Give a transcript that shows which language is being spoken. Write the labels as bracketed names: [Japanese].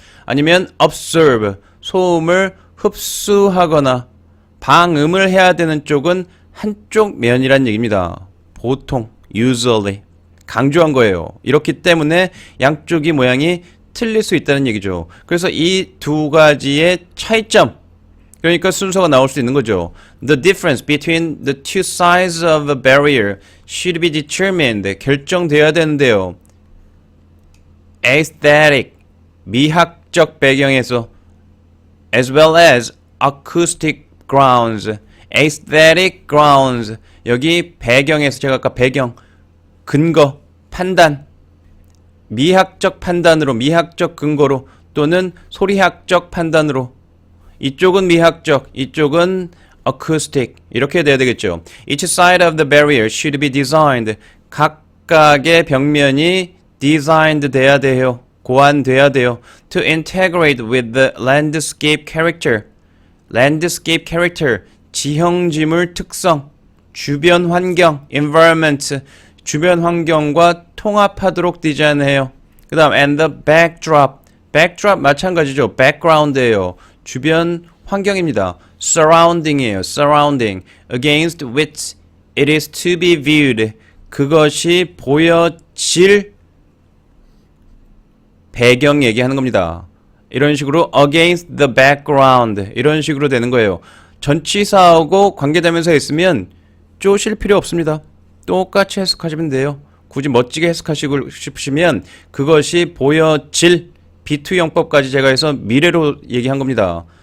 [Korean] 아니면 observe, 소음을 흡수하거나 방음을 해야 되는 쪽은 한쪽 면이란 얘기입니다. 보통, usually. 강조한 거예요. 이렇기 때문에 양쪽이 모양이 틀릴 수 있다는 얘기죠. 그래서 이 두 가지의 차이점, 그러니까 순서가 나올 수 있는 거죠. [English] The difference between the two sides of a barrier should be determined. [Korean] 결정돼야 되는데요. [English] Aesthetic, [Korean] 미학적 배경에서 [English] as well as acoustic grounds, aesthetic grounds. [Korean] 여기 배경에서 제가 아까 배경, 근거, 판단, 미학적 판단으로, 미학적 근거로 또는 소리학적 판단으로 이쪽은 미학적, 이쪽은 acoustic 이렇게 돼야 되겠죠. [English] Each side of the barrier should be designed. [Korean] 각각의 벽면이 designed 돼야 돼요. 고안돼야 돼요. [English] To integrate with the landscape character. [Korean] landscape character, 지형지물 특성, 주변 환경, environment, 주변 환경과 통합하도록 디자인해요. 그 다음 [English] and the backdrop, [Korean] backdrop 마찬가지죠. background예요. 주변 환경입니다. surrounding이에요. [English] surrounding, against which it is to be viewed. [Korean] 그것이 보여질 배경 얘기하는 겁니다. 이런 식으로 [English] against the background [Korean] 이런 식으로 되는 거예요. 전치사하고 관계대명사 있으면 쪼실 필요 없습니다. 똑같이 해석하시면 돼요. 굳이 멋지게 해석하시고 싶으시면 그것이 보여질 B2 영법까지 제가 해서 미래로 얘기한 겁니다.